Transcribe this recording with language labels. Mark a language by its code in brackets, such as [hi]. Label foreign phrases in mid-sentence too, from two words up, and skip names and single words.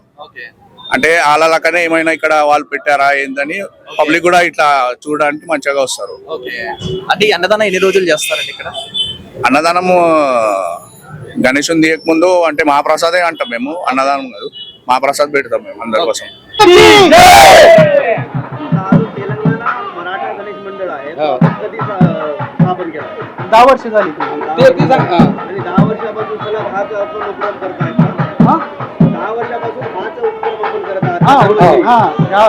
[te] అంటే వాళ్ళకనే ఏమైనా ఇక్కడ వాళ్ళు పెట్టారా ఏందని పబ్లిక్ కూడా ఇట్లా చూడడానికి మంచిగా వస్తారు. అంటే అన్నదానం ఎన్ని రోజులు చేస్తారండి ఇక్కడ? అన్నదానము గణేశుని తీయక ముందు అంటే మహాప్రసాదే అంటాం మేము, అన్నదానం కాదు, మహాప్రసాద్ పెడతాం మేము అందరి కోసం. [mr] दहा वर्ष झाली. 10 वर्षापासून सलग हाच आपण उपक्रम करताय का? 10 वर्षापासून हाच उपक्रम आपण करत आहात.